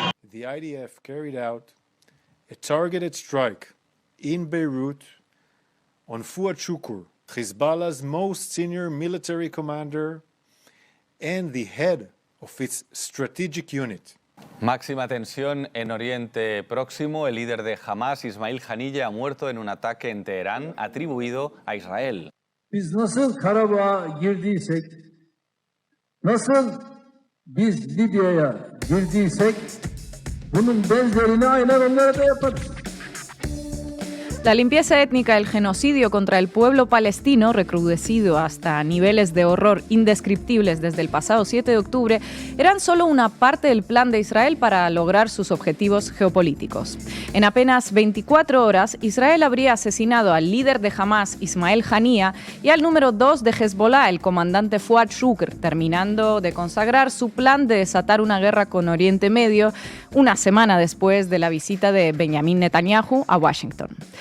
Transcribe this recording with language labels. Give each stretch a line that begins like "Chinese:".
English: the IDF carried out a targeted strike in Beirut on Fuad Shukr, Hezbollah's most senior military commander and the head of its strategic unit.
Spanish: Máxima tensión en Oriente Próximo. El líder de Hamas, Ismail Haniyeh, ha muerto en un ataque en Teherán atribuido a Israel.
Turkish: Biz nasıl Karabağ'a girdiysek, nasıl biz Libya'ya girdiysek, bunun benzerini aynen onlara da yaparız.
Spanish: La limpieza étnica, el genocidio contra el pueblo palestino, recrudecido hasta niveles de horror indescriptibles desde el pasado 7 de octubre, eran solo una parte del plan de Israel para lograr sus objetivos geopolíticos. En apenas 24 horas, Israel habría asesinado al líder de Hamas, Ismail Haniyeh, y al número 2 de Hezbollah, el comandante Fuad Shukr, terminando de consagrar su plan de desatar una guerra con Oriente Medio una semana después de la visita de Benjamin Netanyahu a Washington.